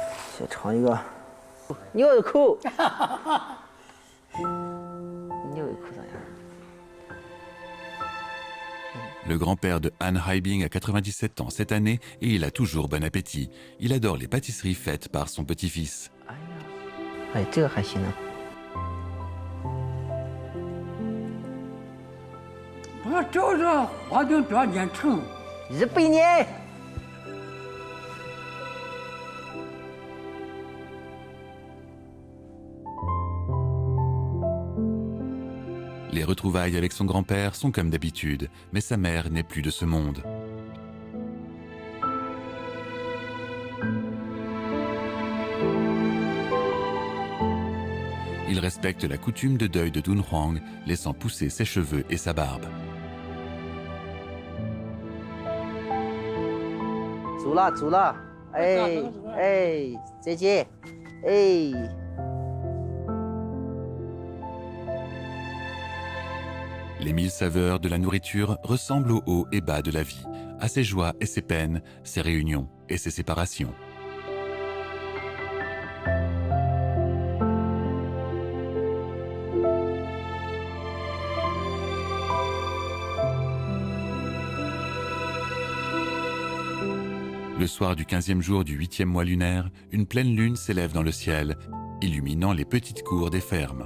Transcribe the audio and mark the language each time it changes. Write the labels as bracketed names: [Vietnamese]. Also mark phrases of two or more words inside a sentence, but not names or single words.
[Chinese] 先尝一个牛肉口，牛肉口咋样？ [French] Le grand-père de Anne Heibing a 97 ans cette année et il a toujours bon appétit. Il adore les pâtisseries faites par son petit-fils. [Chinese] 哎呀，哎，这个还行呢。我就是活动多年成。 100年。 [French] Les retrouvailles avec son grand-père sont comme d'habitude, mais sa mère n'est plus de ce monde. Il respecte la coutume de deuil de Dunhuang, laissant pousser ses cheveux et sa barbe. [Chinese] 走了走了，哎哎，再见，哎。 [French] Les 1000 saveurs de la nourriture ressemblent aux hauts et bas de la vie, à ses joies et ses peines, ses réunions et ses séparations. Le soir du 15e jour du 8e mois lunaire, une pleine lune s'élève dans le ciel, illuminant les petites cours des fermes.